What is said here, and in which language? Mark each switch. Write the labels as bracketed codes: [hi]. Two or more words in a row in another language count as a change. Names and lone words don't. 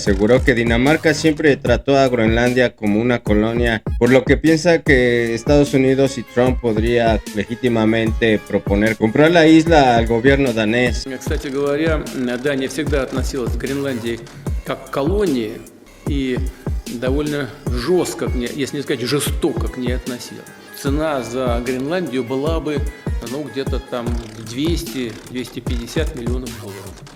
[es] aseguró que Dinamarca siempre trató a Groenlandia como una colonia, por lo que piensa que Estados Unidos y Trump podría legítimamente proponer comprar la isla al gobierno danés. [ru] Кстати говоря, Дания всегда относилась к Гренландии как к колонии и довольно жестко, если не сказать жестоко, к ней относилась. Цена за Гренландию была бы, ну, где-то там 200-250 миллионов долларов.